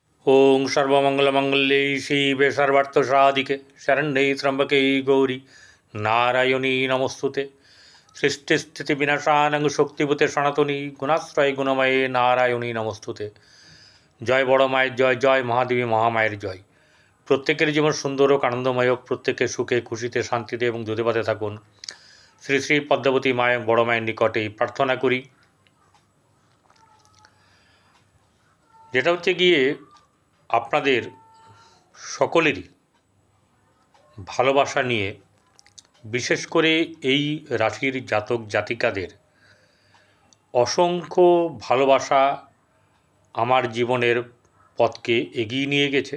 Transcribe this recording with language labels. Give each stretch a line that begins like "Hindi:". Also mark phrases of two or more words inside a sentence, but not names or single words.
Sanskrit: ओं सर्वमंगलमंगल्ये शिवे सर्वार्थसाधिके शरण्ये त्र्यंबके गौरी नारायणी नमोस्तुते। सृष्टिस्थितिविनाशानं शक्तिभूते सनातनी गुणाश्रय गुणमये नारायणी नमोस्तुते।
Bangla: জয় বড় মায়ের জয়, জয় মহাদেবী মহামায়ের জয়। প্রত্যেকের জীবন সুন্দর ও আনন্দময় হোক, প্রত্যেকে সুখে খুশিতে শান্তিতে এবং যুদ্ধবাদে থাকুন। শ্রী শ্রী পদ্মাবতী মায়ের বড় মায়ের নিকটেই প্রার্থনা করি। যেটা হচ্ছে গিয়ে আপনাদের সকলেরই ভালোবাসা নিয়ে, বিশেষ করে এই রাশির জাতক জাতিকাদের অসংখ্য ভালোবাসা আমার জীবনের পথকে এগিয়ে নিয়ে গেছে।